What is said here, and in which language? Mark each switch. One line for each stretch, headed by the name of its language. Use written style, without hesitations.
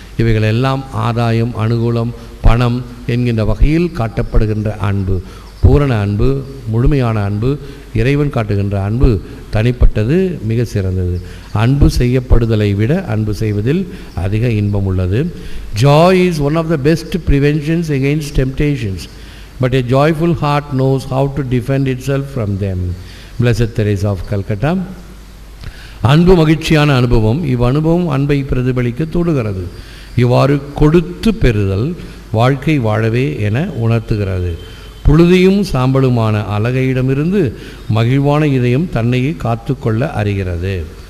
Tamil: இவைகளெல்லாம் ஆதாயம், அனுகூலம், பணம் என்கின்ற வகையில் காட்டப்படுகின்ற அன்பு. பூரண அன்பு, முழுமையான அன்பு, இறைவன் காட்டுகின்ற அன்பு தனிப்பட்டது, மிக சிறந்தது. அன்பு செய்யப்படுதலை விட அன்பு செய்வதில் அதிக இன்பம் உள்ளது.
English: Joy is one of the best preventions against temptations, but a joyful heart knows how to defend itself from them. Blessed Teresa of Calcutta.
Tamil: அன்பு மகிழ்ச்சியான அனுபவம். இவ்வனுபவம் அன்பை பிரதிபலிக்க தோடுகிறது. இவ்வாறு கொடுத்து பெறுதல் வாழ்க்கை வாழவே என உணர்த்துகிறது. புழுதியும் சாம்பலுமான அழகையிடமிருந்து மகிழ்வான இதயம் தன்னையே காத்து கொள்ள அறிகிறது.